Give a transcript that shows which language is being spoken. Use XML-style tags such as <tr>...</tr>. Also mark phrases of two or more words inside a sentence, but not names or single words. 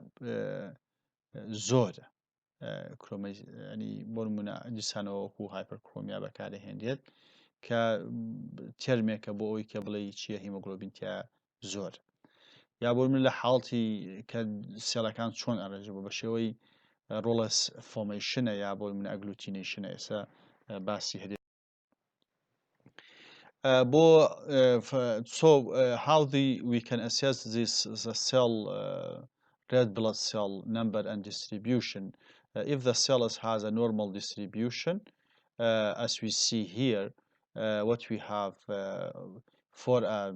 <ckb>زۆرە ینی بۆ نمونە دیسانەوە وەکو هایپەرکرۆمیا بەکارەهێنرێت کە تێرمێکە بۆ ئەوی کە بڵێ چییە هیمۆگلۆبین تیا زۆر یا بۆ من لە حاڵتی کە سێڵەکان چۆن ئەڕێژە بە شێوەی</ckb> <en>rouleaux formation</en> <ckb>یا بۆ من ئەگلوتینیشنە ئێستا باسی هەرێ</ckb> <en>so how we can assess this the cell red blood cell number and distribution if the cell has a normal distribution as we see here what we have for a</en>